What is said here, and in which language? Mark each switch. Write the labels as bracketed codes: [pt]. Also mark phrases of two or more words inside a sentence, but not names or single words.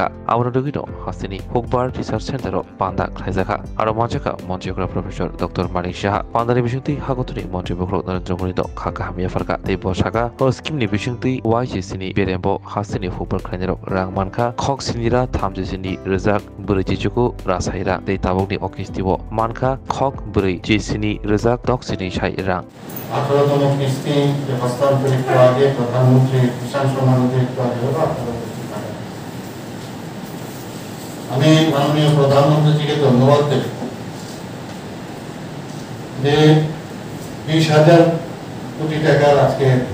[trp] आवनदगिनो हासिनि हुकबार रिसार्च सेन्टर पान्दा ख्लायजाखा आरो मानसिका मन्त्रीफोरा प्रफेसर डक्टर मानिक साहा पान्दानि बिसिंतै हागतनि मन्त्रीफोरखौ नरेन्द्र मोदी खाका हामियाफारका तै बसाका ओ स्किमनि बिसिंतै वाइसिसिनि बेरेम्बो हासिनि हुकबार ख्लायनाय रां मानखा खक सिनिरा 30 रोजाक ब्रै जिजुकु रासायरा तै ताबकनि अकिस्तिबो मानखा खक ब्रै जिसिनि रोजाक दक्सिनि साइ रां [bn] 18তম কিস্তি হস্তান্তরিত আগে প্রধানমন্ত্রী কিষাণ সম্মান নিধি আমি মাননীয় প্রধানমন্ত্রীকে ধন্যবাদ দেব যে 20,000 কোটি টাকার আজকে